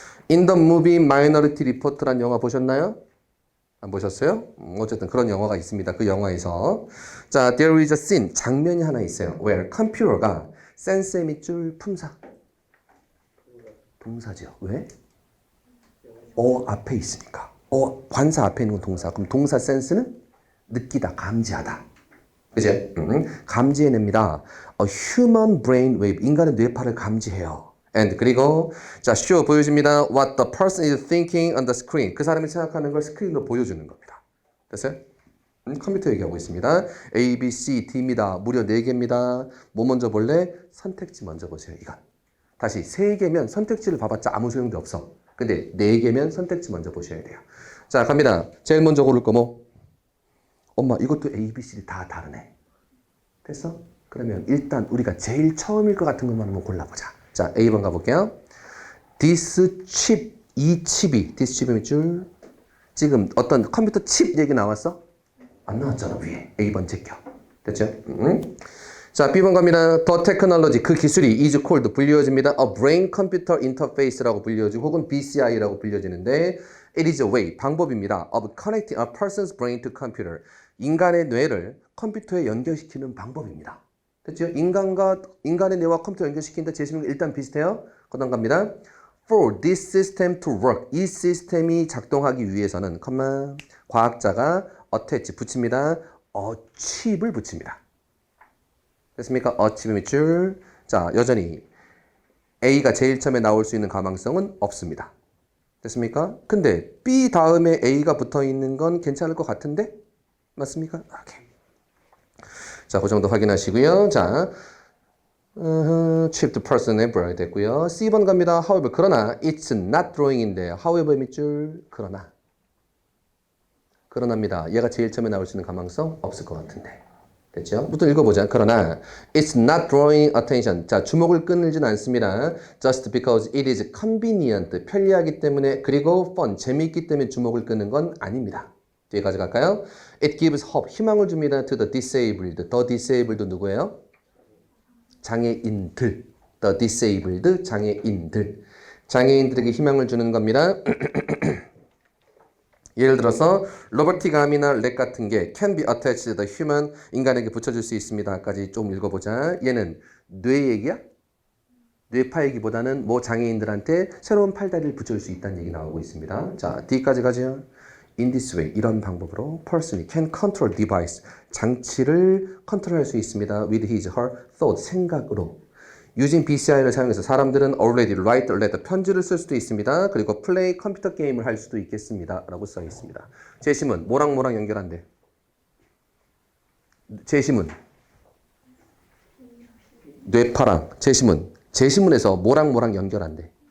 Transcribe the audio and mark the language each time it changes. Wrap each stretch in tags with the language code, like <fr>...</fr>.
<en>In the movie Minority Report</en> <ko>라는 영화 보셨나요? 안 보셨어요? 어쨌든 그런 영화가 있습니다. 그 영화에서 자,</ko> <en>there is a scene</en> <ko>장면이 하나 있어요. where 컴퓨터가 센스의 밑줄 품사 동사죠. 왜? 앞에 있으니까. 관사 앞에 있는 건 동사. 그럼 동사 센스는 느끼다, 감지하다. 그죠? 감지해냅니다.</ko> <en>A human brain wave</en> <ko>인간의 뇌파를 감지해요. and 그리고 자, show 보여줍니다.</ko> <en>What the person is thinking on the screen.</en> <ko>그 사람이 생각하는 걸 스크린으로 보여주는 겁니다. 됐어요? 컴퓨터 얘기하고 있습니다. A, B, C, D입니다. 무려 4개입니다. 뭐 먼저 볼래? 선택지 먼저 보세요. 이건. 다시 3개면 선택지를 봐봤자 아무 소용도 없어. 근데 4개면 선택지 먼저 보셔야 돼요. 자, 갑니다. 제일 먼저 고를 거 뭐? 엄마, 이것도 A, B, C, D 다 다르네. 됐어? 그러면 일단 우리가 제일 처음일 것 같은 것만 한번 골라보자. 자, A번 가볼게요.</ko> <en>This chip,</en> <ko>이 칩이, this 칩의 밑줄. 지금 어떤 컴퓨터 칩 얘기 나왔어? 안 나왔잖아, 위에. A번 제껴. 됐죠? 자, B번 갑니다.</ko> <en>The technology,</en> <ko>그 기술이</ko> <en>is called,</en> <ko>불리워집니다.</ko> <en>A brain computer interface라고 불리워지고, 혹은 BCI라고 불려지는데, it is a way,</en> <ko>방법입니다.</ko> <en>of connecting a person's brain to computer.</en> <ko>인간의 뇌를 컴퓨터에 연결시키는 방법입니다. 됐죠? 인간의 뇌와 컴퓨터 연결시키는데 제시문이 일단 비슷해요. 그다음 갑니다.</ko> <en>For this system to work.</en> <ko>이 시스템이 작동하기 위해서는, 과학자가 attach, 붙입니다. 칩을 붙입니다. 됐습니까? 칩의 밑줄. 자, 여전히 A가 제일 처음에 나올 수 있는 가망성은 없습니다. 됐습니까? 근데 B 다음에 A가 붙어 있는 건 괜찮을 것 같은데? 맞습니까? 오케이. 자, 그 정도 확인하시고요. 자, chipped person ever 됐고요. C번 갑니다. However, 그러나</ko> <en>it's not drawing</en> <ko>인데 however 밑줄 그러나입니다. 얘가 제일 처음에 나올 수 있는 가망성 없을 것 같은데. 됐죠? 부터 읽어보자. 그러나</ko> <en>it's not drawing attention.</en> <ko>자, 주목을 끊을진 않습니다.</ko> <en>Just because it is convenient.</en> <ko>편리하기 때문에 그리고 fun. 재미있기 때문에 주목을 끄는 건 아닙니다. 뒤에 가져갈까요?</ko> <en>It gives hope.</en> <ko>희망을 줍니다.</ko> <en>To the disabled. The disabled</en> <ko>누구예요? 장애인들. The disabled. 장애인들. 장애인들에게 희망을 주는 겁니다. 예를 들어서 로버틱 암이나 렉 같은 게</ko> <en>can be attached to the human</en> <ko>인간에게 붙여줄 수 있습니다까지 좀 읽어보자. 얘는 뇌 얘기야? 뇌파 얘기보다는 뭐 장애인들한테 새로운 팔다리를 붙여줄 수 있다는 얘기 나오고 있습니다. 자, D까지 가죠.</ko> <en>In this way,</en> <ko>이런 방법으로</ko> <en>person이 can control device</en> <ko>장치를 컨트롤할 수 있습니다.</ko> <en>with his, her thought</en> <ko>생각으로. using BCI를 사용해서 사람들은</ko> <en>already write a letter</en> <ko>편지를 쓸 수도 있습니다. 그리고 play 컴퓨터 게임을 할 수도 있겠습니다. 라고 써 있습니다. 제시문 뭐랑 뭐랑 연결한대? 제시문 뇌파랑 제시문에서 뭐랑 뭐랑 연결한대?</ko>